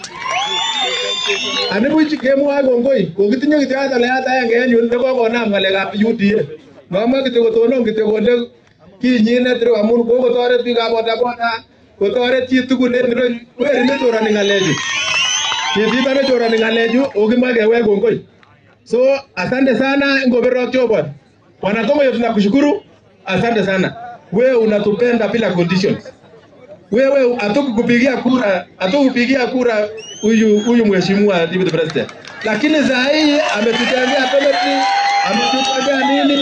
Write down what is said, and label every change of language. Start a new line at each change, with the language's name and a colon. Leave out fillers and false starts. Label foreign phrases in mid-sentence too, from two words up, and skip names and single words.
Kalenjin: Anibuch kemwoe kongoi kokitinye kityo ataliat agenge en yun nekokonam ng'alekab UDA. Ngomwa kityo kotonon kityo kole kinyinet ireu amun kokotoret biikab bodaboda, kotoret chi tugul en ireu. Weri nechorani ng'alechu. Chito nechorani ng'alechu okimoe kewek kongoi.
Swahili: So asante sana Ngobero Chobot. Wanatongo tunakushukuru. Asante sana. Wewe unatupenda bila conditions. Wewe hatukupigia kura huyu mheshimiwa
English: Deputy President.
Swahili: Lakini saa hii ametutendea penalty, ametutendea nini?